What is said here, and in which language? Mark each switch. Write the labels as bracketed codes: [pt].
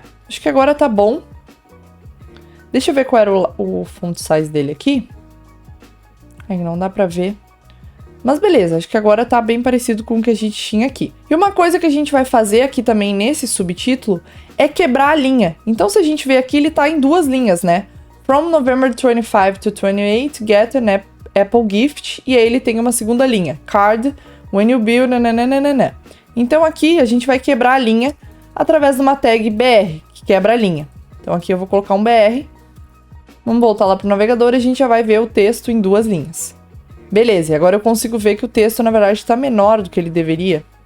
[pt] Acho que agora tá bom. Deixa eu ver qual era o font size dele aqui. Aí não dá pra ver. Mas beleza, acho que agora tá bem parecido com o que a gente tinha aqui. E uma coisa que a gente vai fazer aqui também nesse subtítulo é quebrar a linha. Então, se a gente ver aqui, ele tá em duas linhas, né? [en] From November 25 to 28, get an Apple gift. [pt] E aí ele tem uma segunda linha. [en] Card, when you build, [pt] nananana. Então aqui a gente vai quebrar a linha através de uma tag BR, que quebra a linha. Então aqui eu vou colocar um BR. Vamos voltar lá pro navegador e a gente já vai ver o texto em duas linhas. Beleza, e agora eu consigo ver que o texto, na verdade, está menor do que ele deveria.